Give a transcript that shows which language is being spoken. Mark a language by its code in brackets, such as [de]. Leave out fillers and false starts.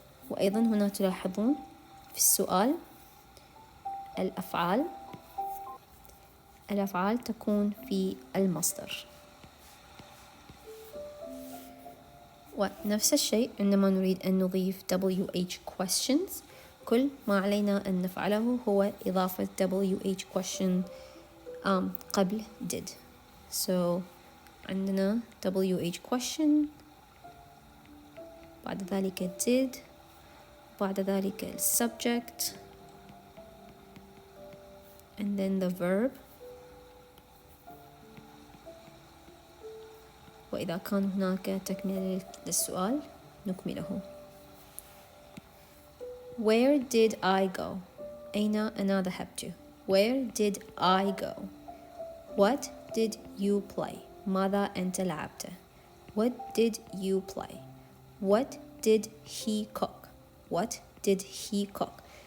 [ar] وأيضا هنا تلاحظون في السؤال الأفعال تكون في المصدر. ونفس الشيء عندما نريد أن نضيف WH questions كل ما علينا أن نفعله هو إضافة WH question قبل did. So عندنا WH question بعد ذلك did بعد ذلك [en] ال subject and then the verb. [ar] وإذا كان هناك تكملة للسؤال نكمله. [en] Where did I go? [ar] أين أنا ذهبت؟ [en] Where did I go? What did you play? [ar] ماذا أنت لعبت؟ [en] What did you play? What did he cook? What did he cook?